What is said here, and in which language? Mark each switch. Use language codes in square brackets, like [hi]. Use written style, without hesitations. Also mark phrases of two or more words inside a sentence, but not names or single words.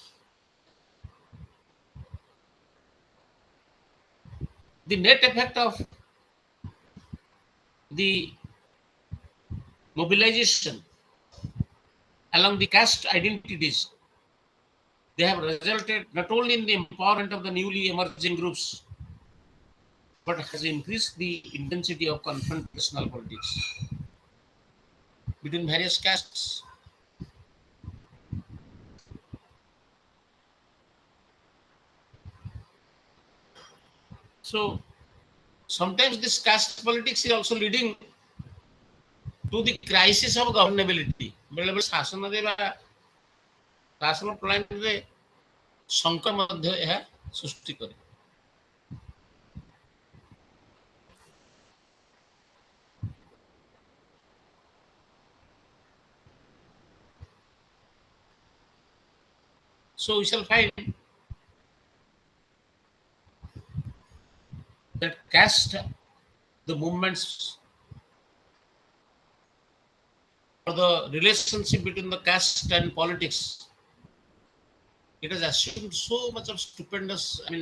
[en] The net effect of the mobilization along the caste identities, they have resulted not only in the empowerment of the newly emerging groups, but has increased the intensity of confrontational politics between various castes. So sometimes this caste politics is also leading to the crisis of governability. [or] ବେଳେବେଳେ ଶାସନରେ ବା ଶାସନ ପ୍ରଣାଳୀରେ ଶଙ୍କ ମଧ୍ୟ ଏହା ସୃଷ୍ଟି କରେ. [en] So we shall find that caste, the movements or the relationship between the caste and politics, it has assumed so much of stupendous,